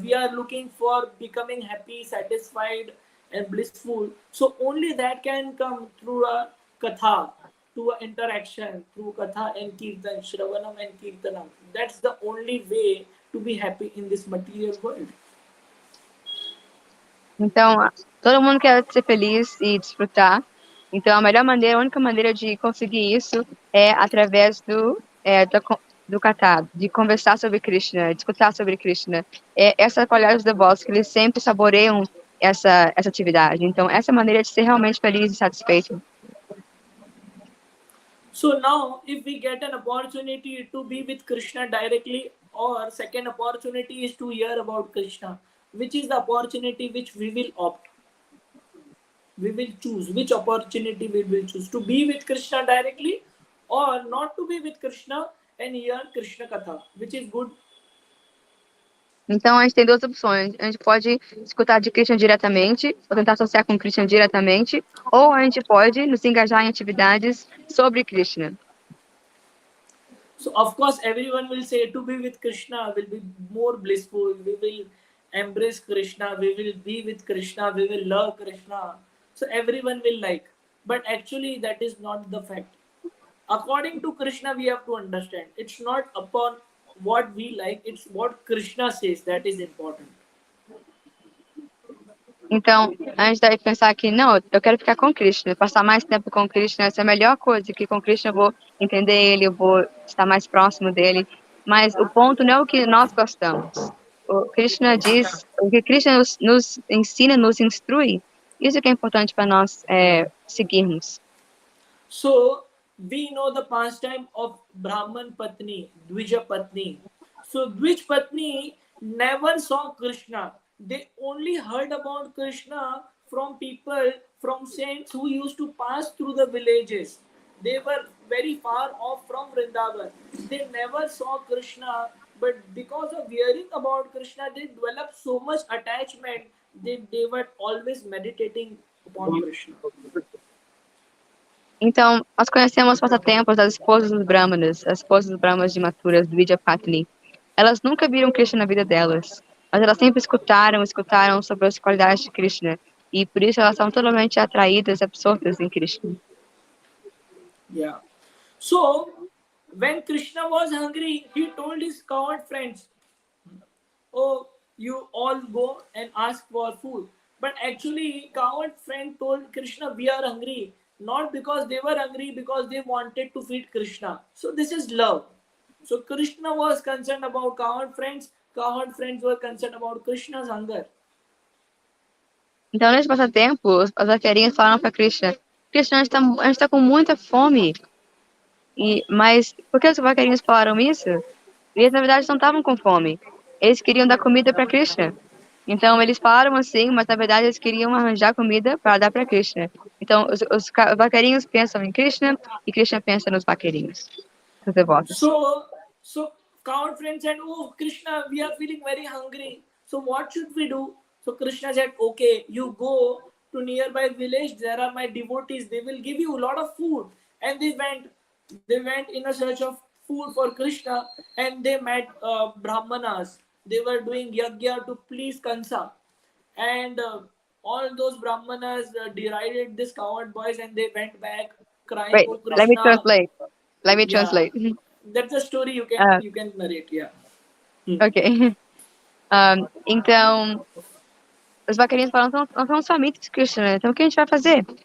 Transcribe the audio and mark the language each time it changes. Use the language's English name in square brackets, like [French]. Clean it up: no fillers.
[English] We are looking for becoming happy, satisfied, and blissful. So only that can come through a katha, through an interaction, through katha and kirtan, shravanam and kirtanam. That's the only way to be happy in this material world. [Portuguese] Então, todo mundo quer ser feliz e desfrutar. Então, a única maneira de conseguir isso é através do kata, de conversar sobre Krishna, de escutar sobre Krishna. Essa é a qualidade dos devotos, que eles sempre saboreiam essa atividade. Então, essa é a maneira de ser realmente feliz e satisfeito. [English] So now, if we get an opportunity to be with Krishna directly, or second opportunity is to hear about Krishna, which is the opportunity which we will opt? We will choose which opportunity we will choose, to be with Krishna directly or not to be with Krishna and hear Krishna Katha, which is good. [Portuguese] Então, a gente tem duas opções. A gente pode escutar de Krishna diretamente, ou tentar associar com Krishna diretamente, ou a gente pode nos engajar em atividades sobre Krishna. [English] So, of course, everyone will say to be with Krishna will be more blissful. We will embrace Krishna. We will be with Krishna. We will love Krishna. So, everyone will like. But actually, that is not the fact. According to Krishna, we have to understand. It's not upon what we like, it's what Krishna says that is important. [Portuguese] Então, a gente deve pensar que, não, eu quero ficar com Krishna, passar mais tempo com Krishna, essa é a melhor coisa, que com Krishna eu vou entender ele, eu vou estar mais próximo dele. Mas o ponto não é o que nós gostamos. O Krishna diz, o que Krishna nos ensina, nos instrui, isso que é importante para nós seguirmos. [English] So, we know the pastime of Brahman Patni, Dvija Patni. So, Dvij Patni never saw Krishna. They only heard about Krishna from people, from saints who used to pass through the villages. They were very far off from Vrindavan. They never saw Krishna, but because of hearing about Krishna, they developed so much attachment that they were always meditating upon Krishna. [Portuguese] Então, nós conhecemos os passatempos das esposas dos Brahmanas, as esposas dos Brahmanas de Maturas, do Vidyapatini. Elas nunca viram Krishna na vida delas, mas elas sempre escutaram sobre as qualidades de Krishna. E por isso elas são totalmente atraídas, absortas em Krishna. [English] Yeah. So, when Krishna was hungry, he told his cowherd friends, "Oh, you all go and ask for food." But actually, cowherd friend told Krishna, "We are hungry." Not because they were hungry, because they wanted to feed Krishna. So this is love. So Krishna was concerned about cowherd friends were concerned about Krishna's hunger. [Portuguese] Então, nesse passatempo, as vaqueirinhas falaram para Krishna, Krishna, a gente tá com muita fome. Mas por que os vaqueirinhos falaram isso? Eles, na verdade, não estavam com fome. Eles queriam dar comida para Krishna. Então, eles falaram assim, mas na verdade eles queriam arranjar comida para dar para Krishna. Então, os vaqueirinhos pensam em Krishna e Krishna pensa nos vaqueirinhos, os devotos. [English] So cowherd friend said, "Oh, Krishna, we are feeling very hungry. So what should we do?" So Krishna said, "Okay, you go to nearby village. There are my devotees. They will give you a lot of food." And they went in a search of food for Krishna, and they met Brahmanas. They were doing yagya to please Kansa, and all those Brahmanas derided these cowherd boys, and they went back crying, Wait, "Oh Krishna." Let me translate. That's a story you can narrate, yeah. Ok. [Portuguese] Então, os vaqueirinhos falaram, nós somos famintos de Krishna, né? Então o que a gente vai fazer?